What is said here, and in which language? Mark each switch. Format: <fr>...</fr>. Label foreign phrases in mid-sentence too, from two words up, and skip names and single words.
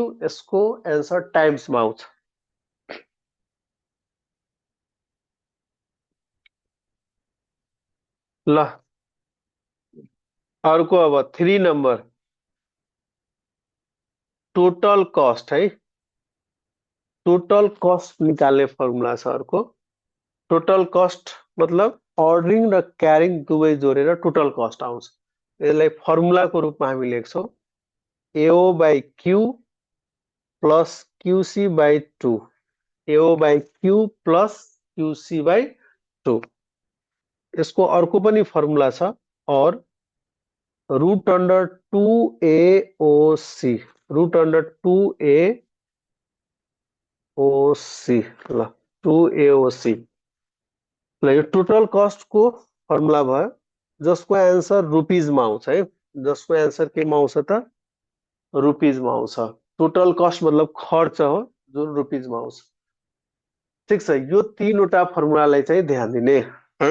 <ne>यसको एन्सर टाइम्समा आउँछ। ल अर्को अब 3 नम्बर,</ne> <en>total cost</en> <ne>है।</ne> <en>total cost</en> <ne>निकाल्ने फर्मुला छ अर्को।</ne> <en>total cost</en> <ne>मतलब अर्डरिङ र क्यारिङ दुवै जोडेर</ne> <en>total cost</en> <ne>आउँछ। यसलाई फर्मुलाको रूपमा हामी लेख्छौँ</ne> <en>AO by Q plus QC by 2, AO by Q plus QC by 2.</en> <ne>यसको अर्को पनि फर्मुला छ,</ne> <en>और root under 2AOC, root under 2AOC, ल 2AOC।</en> <ne>ल यो</ne> <en>total cost</en> <ne>को फर्मुला भयो, जसको एन्सर रुपिजमा आउँछ है। जसको एन्सर केमा आउँछ त, रुपिजमा आउँछ।</ne> <en>total cost</en> <ne>मतलब खर्च हो जुन रुपिजमा आउँछ। ठिक छ, यो तीनवटा फर्मुलालाई चाहिँ ध्यान दिने है।</ne>